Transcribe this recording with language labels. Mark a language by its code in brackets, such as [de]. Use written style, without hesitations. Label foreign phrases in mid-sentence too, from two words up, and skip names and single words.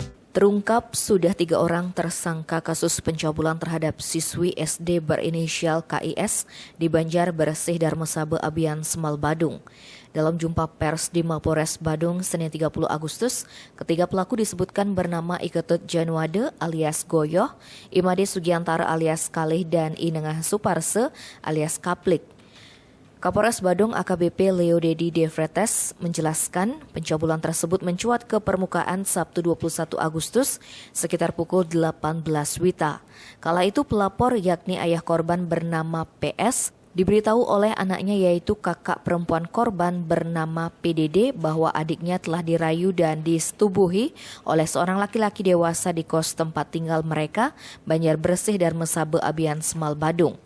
[id] Terungkap sudah 3 orang tersangka kasus pencabulan terhadap siswi SD berinisial KIS di Banjar Bersih Darmasaba Abian Semal Badung. Dalam jumpa pers di Mapores Badung Senin 30 Agustus, ketiga pelaku disebutkan bernama Iketut Janwade alias Goyoh, Imade Sugiantara alias Kalih, dan Inengah Suparse alias Kaplik. Kapolres Badung AKBP Leo Dedi Devretes menjelaskan pencabulan tersebut mencuat ke permukaan Sabtu 21 Agustus sekitar pukul 18 WITA. Kala itu pelapor yakni ayah korban bernama PS diberitahu oleh anaknya yaitu kakak perempuan korban bernama PDD bahwa adiknya telah dirayu dan disetubuhi oleh seorang laki-laki dewasa di kos tempat tinggal mereka Banjar Bersih Darmasaba Abian Semal Badung.